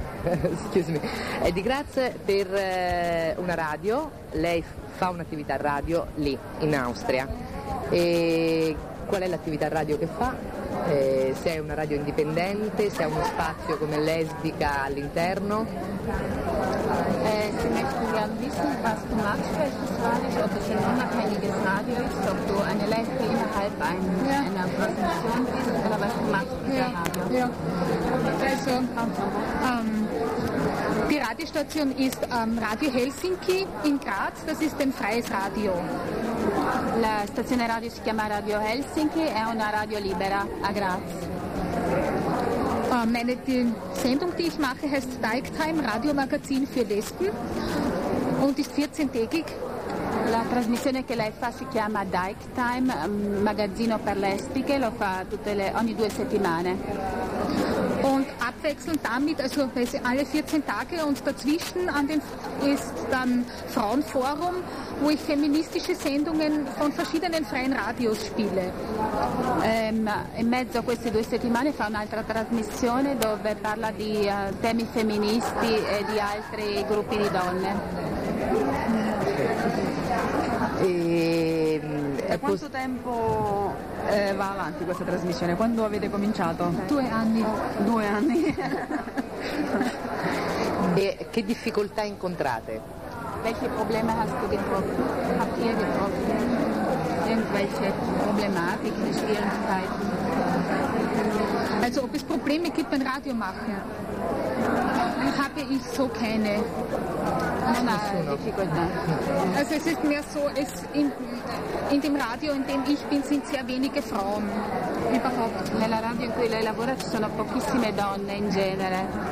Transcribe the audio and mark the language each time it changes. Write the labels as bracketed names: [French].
[English] excuse me, [Italian] è di Graz per una radio, lei fa un'attività radio lì, in Austria. E qual è l'attività radio che fa? Se è una radio indipendente, se ha uno spazio come lesbica all'interno? [German] Sie möchten gern wissen, was du machst beispielsweise, ob es ein unabhängiges Radio ist, ob du eine Leiche innerhalb einer Präsentation bist oder was du machst mit der Radio. Ja. Also, die Radiostation ist Radio Helsinki in Graz, das ist ein freies Radio. [Italian] La stazione radio si chiama Radio Helsinki, è una radio libera a Graz. [German] Die Sendung, die ich mache, heißt Dyketime, Radiomagazin für Lesben und ist 14-tägig. [Italian] La trasmissione che lei fa si chiama Dyketime, magazzino per lesbiche, lo fa ogni due settimane. [German] Und abwechselnd damit, also alle 14 Tage und dazwischen an dem ist dann Frauenforum, wo ich feministische Sendungen von verschiedenen freien Radios spiele. [Italian] In mezzo a queste due settimane fa un'altra trasmissione dove parla di temi femministi e di altri gruppi di donne. Quanto tempo va avanti questa trasmissione? Quando avete cominciato? 2 anni. E che difficoltà incontrate? [German] Welche Probleme hast du getroffen? Habt ihr getroffen? Irgendwelche Problematiken, Schwierigkeiten? Also ob es Probleme gibt beim Radio machen? Habe ich so keine. Also es ist mehr so, es in dem Radio, in dem ich bin, sind sehr wenige Frauen. Überhaupt. [Italian] Nella radio in cui lei lavora ci sono pochissime donne in genere.